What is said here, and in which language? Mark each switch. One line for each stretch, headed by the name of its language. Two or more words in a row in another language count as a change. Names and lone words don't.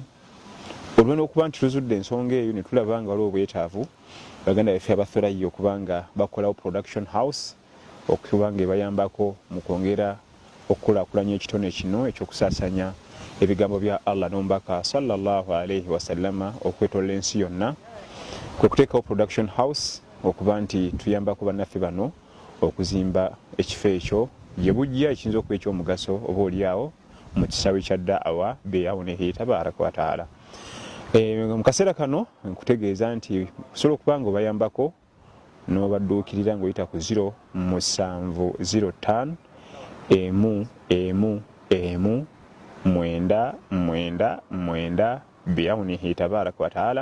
Ganda: Olwo n'okuba nti tuzudde ensonga eyo ne tulaba nga waliwo obwetaavu baganda baffe abatholayo okuba nga bakolawo
English: production house
Ganda: okuba nga ebayambako mu kwongera okukulaakulanya ekitone kino ekyokusaasanya ebigambo bya Allah n'omubaka
Arabic: صلى الله عليه وسلم
Ganda: okwetoolola ensi yonna, kwe kuteekawo
English: production house
Ganda: okuba nti tuyambako bannaffe bano okuzimba ekifo ekyo gye bujja ekiyinza okuba ekyomugaso oba oliawo mu kisaawe kya da'awa
Arabic: بعونه تبارك وتعالى.
Ganda: Mu kaseera kano nkutegeeza nti osobola okuba nga obayambako n'obadduukirira ng'oyita ku 0705 999
Arabic: بعونه تبارك وتعالى.